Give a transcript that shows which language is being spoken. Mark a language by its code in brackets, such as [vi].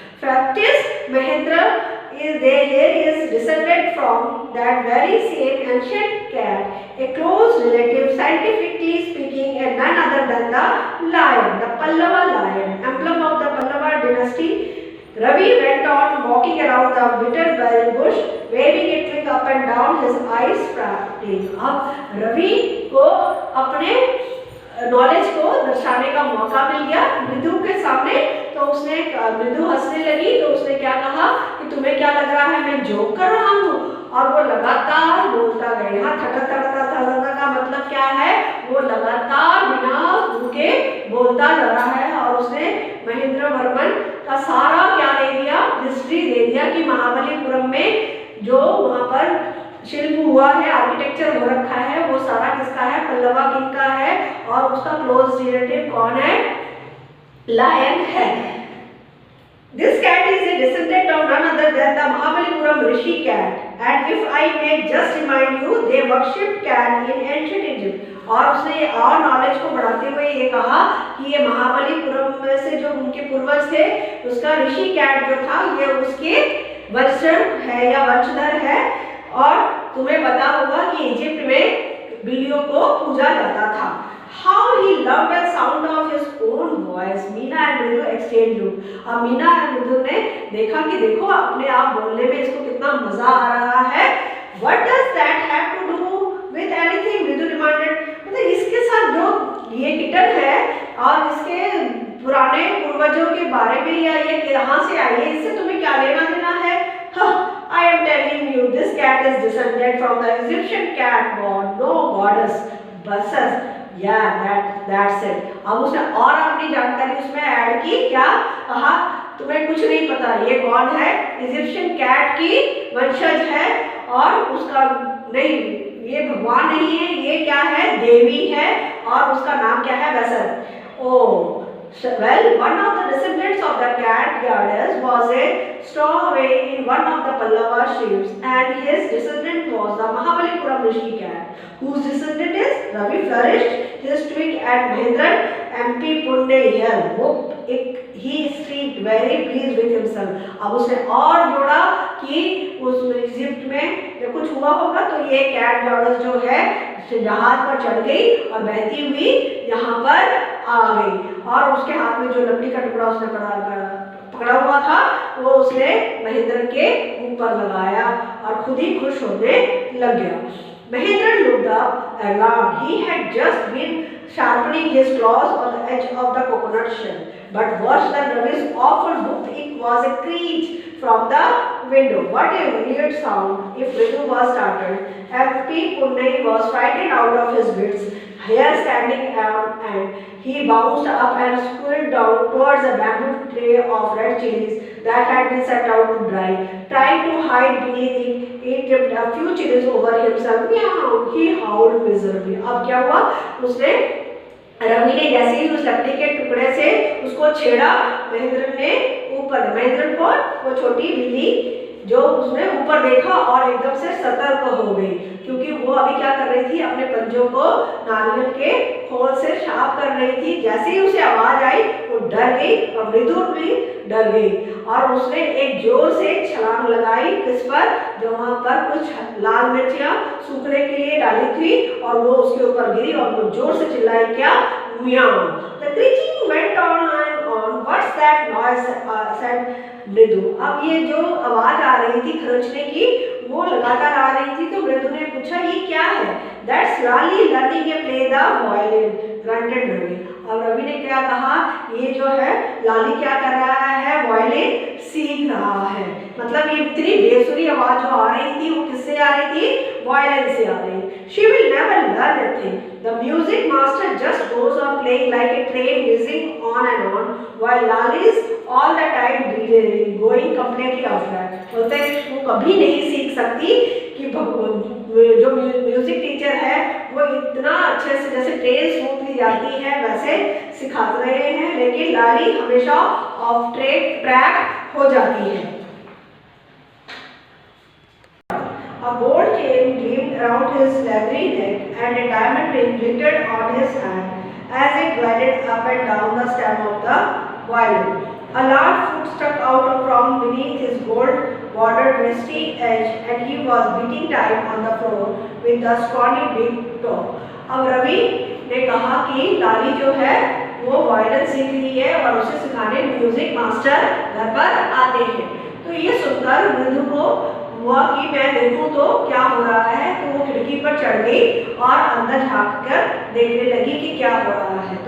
[en] Fact is, Mahendra is descended from that very same ancient cat, a close relative, scientifically speaking, and none other than the lion, the Pallava lion, emblem of the Pallava dynasty. Ravi went on walking around the bitterberry bush, waving a twig up and down, his eyes sparkling. [hi] अब रवि को अपने knowledge को दर्शाने का मौका मिल गया मृदु के सामने। तो उसने मृदु हंसने लगी तो उसने क्या कहा कि तुम्हें क्या लग रहा है मैं जोक कर रहा हूँ। और वो लगातार बोलता गया। यहाँ थका का मतलब क्या है, वो लगातार बिना रुके बोलता जा रहा है। और उसने महेंद्र वर्मन का सारा क्या दे दिया, हिस्ट्री दे दिया कि महाबलीपुरम में जो वहाँ पर शिल्प हुआ है, आर्किटेक्चर हो रखा है, वो सारा किसका है, पल्लवा किंग का है। और उसका क्लोज रिलेटिव कौन है, लायन है। [en] This cat is a descendant of none other than the Mahabalipuram Rishi cat. And if I may just remind you, they worshipped cat in ancient Egypt. [hi] और उसने और नॉलेज को बढ़ाते हुए ये कहा कि ये महाबलीपुरम में से जो उनके पूर्वज थे, उसका ऋषि कैट जो था ये उसके वंशज है या वंशधर है। और तुम्हें पता होगा कि इजिप्ट में बिल्लियों को पूजा जाता था। [en] How he loved the sound of his own voice. Meena and Mridu exchange look. [hi] अब मीना एंड मृदु ने देखा कि देखो अपने आप बोलने में इसको कितना मजा आ रहा है। [en] What does that have to do with anything? Mridu demanded. [hi] मतलब इसके साथ जो ये किटन है और इसके पुराने पूर्वजों के बारे में या ये कहाँ से आई है, इससे तुम्हें क्या लेना देना है? [en] I am telling you, this cat is descended from the Egyptian cat god, no goddess, Bacchus. That's it. [hi] अब उसने और अपनी जानकारी उसमें ऐड की, क्या कहा? तुम्हें कुछ नहीं पता, ये कौन है? इजिप्शियन कैट की वंशज है और उसका नहीं, ये भगवान नहीं है, ये क्या है? देवी है और उसका नाम क्या है? [en] Bacchus. Oh. Well, one of the descendants of the cat goddess was a stowaway in one of the Pallava ships, and his descendant was the Mahabalipuram Rishi cat, whose descendant is Ravi flourished his twig at Mahendran MP Punde here. He seemed very pleased with himself. [hi] अब उसने और जोड़ा कि उस Egypt में जब कुछ हुआ होगा तो ये कैट गॉडेस जो है जहाज पर चढ़ गई और बहती हुई यहाँ पर आ गई और उसके हाथ में जो लकड़ी का टुकड़ा उसने पकड़ा हुआ था वो उसने महेंद्र के ऊपर लगाया और खुद ही खुश होने लग गया। [en] Mahendra looked up alarmed. He had just been sharpening his claws on the edge of the coconut shell. But worse than Ravi's awful whoop, it was a screech from the window. What a weird sound! If Ritu was startled, MP Punnai was frightened out of his wits. Hair standing out, and he bounced up and squirreled down towards a bamboo tray of red chilies that had been set out to dry. Trying to hide beneath it, he tipped a few chilies over himself. Meow! He howled miserably. [hi] अब क्या हुआ? उसने रवि ने जैसे ही उस लकड़ी के टुकड़े से उसको छेड़ा, महेंद्र को वो छोटी बिल्ली जो उसने ऊपर देखा और एकदम से सतर्क हो गई, क्योंकि वो अभी क्या कर रही थी? अपने पंजों को नारियल के खोल से शार्प कर रही थी। जैसे ही उसे आवाज आई वो डर गई और मृदु भी डर गई और उसने एक जोर से छलांग लगाई किस पर? जो वहां पर कुछ लाल मिर्चियां सूखने के लिए डाली थी और वो उसके ऊपर गिरी और वो जोर से चिल्लाई, क्या? म्याऊ। [en] The screeching went on and on. What's that noise? said Mridu. [hi] अब ये जो आवाज आ रही थी खरोंचने की वो लगातार आ रही थी, तो मृदु ने पूछा ये क्या है? [en] That's Lali learning to play the violin, grunted Ravi. [hi] अब रवि ने क्या कहा? ये जो है लाली क्या कर रहा है? वायलिन सीख रहा है। मतलब ये इतनी बेसुरी आवाज जो आ रही थी वो किससे आ रही थी? वायलिन से आ रही। [en] She will never learn a thing. The music master just goes on playing like a train whizzing on and on, while Lali is all the time going completely off track. [hi] बोलते हैं वो कभी नहीं सीख सकती कि जो म्यूजिक टीचर है वो इतना अच्छे से जैसे ट्रेन स्मूथली जाती है वैसे सिखा रहे हैं, लेकिन लाली हमेशा ऑफ ट्रैक हो जाती है। [en] A gold chain gleamed around his leathery neck and a diamond ring glittered on his hand as it glided up and down the stem of the violin. A large foot stuck out from beneath his gold-bordered vesty edge and he was beating time on the floor with the scrawny big toe. [hi] अब रवि ने कहा कि लाली जो है वो violin सीख रही है और उसे सिखाने म्यूजिक मास्टर घर पर आते हैं। तो ये सुनकर मृदु को हुआ कि मैं देखूं तो क्या हो रहा है, तो वो खिड़की पर चढ़ गई और अंदर झांक कर देखने लगी कि क्या हो रहा है।